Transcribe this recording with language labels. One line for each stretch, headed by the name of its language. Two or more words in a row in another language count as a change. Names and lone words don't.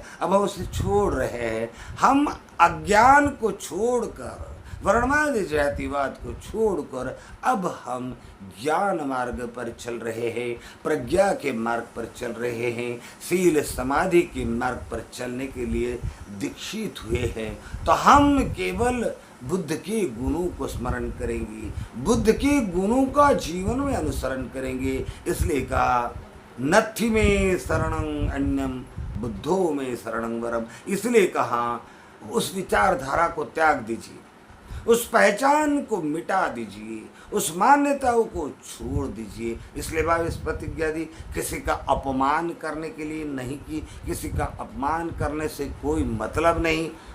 Hindi: अब हम उसे छोड़ रहे हैं, हम अज्ञान को छोड़कर, वर्णवाद जातिवाद को छोड़कर अब हम ज्ञान मार्ग पर चल रहे हैं, प्रज्ञा के मार्ग पर चल रहे हैं, शील समाधि के मार्ग पर चलने के लिए दीक्षित हुए हैं। तो हम केवल बुद्ध के गुणों को स्मरण करेंगे, बुद्ध के गुणों का जीवन में अनुसरण करेंगे। इसलिए कहा
Pali: नत्थि में शरणं अन्यम बुद्धो में शरणं वरम।
Hindi: इसलिए कहा उस विचारधारा को त्याग दीजिए, उस पहचान को मिटा दीजिए, उस मान्यताओं को छोड़ दीजिए। इसलिए बाबा इस प्रतिज्ञा दी, किसी का अपमान करने के लिए नहीं की, किसी का अपमान करने से कोई मतलब नहीं।